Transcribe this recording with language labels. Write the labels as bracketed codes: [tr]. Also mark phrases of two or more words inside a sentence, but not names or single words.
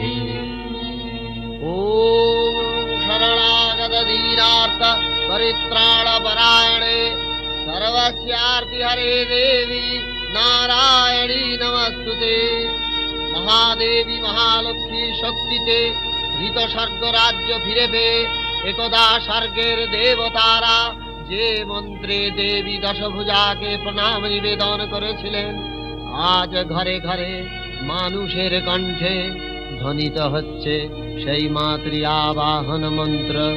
[sa] ॐ शरणागतदीनार्थ परित्राणपरायणे सर्वस्यार्तिहरे देवी नारायणी नमस्तुते। महादेवी महालक्ष्मी शक्तिते [bn] ধৃত স্বর্গ রাজ্য ফিরে পেয়ে একদা স্বর্গের দেবতারা যে মন্ত্রে দেবী দশভুজাকে প্রণাম নিবেদন করেছিলেন, আজ ঘরে ঘরে মানুষের কণ্ঠে ধ্বনিত হচ্ছে সেই মাতৃ আবাহন মন্ত্র।